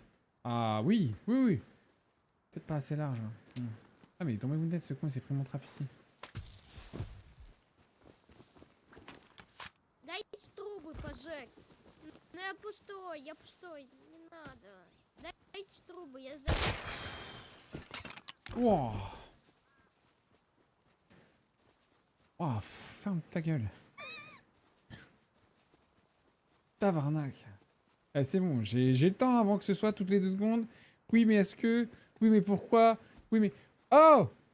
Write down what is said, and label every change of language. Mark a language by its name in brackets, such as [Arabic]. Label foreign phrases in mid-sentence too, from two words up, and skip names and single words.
[French] Ah oui, oui, oui. Peut-être pas assez large. Ah mais il est tombé Wounded ce con, il s'est pris mon trap ici. [Russian] Дайте трубы пожечь. Ну я пустой, не надо. Дайте трубы, я за... [French] Wow. Wow, ferme ta gueule. Tabarnak. Eh, c'est bon, j'ai le temps avant que ce soit toutes les 2 secondes. Oui, mais est-ce que... Oui, mais pourquoi? Oui, mais... Oh!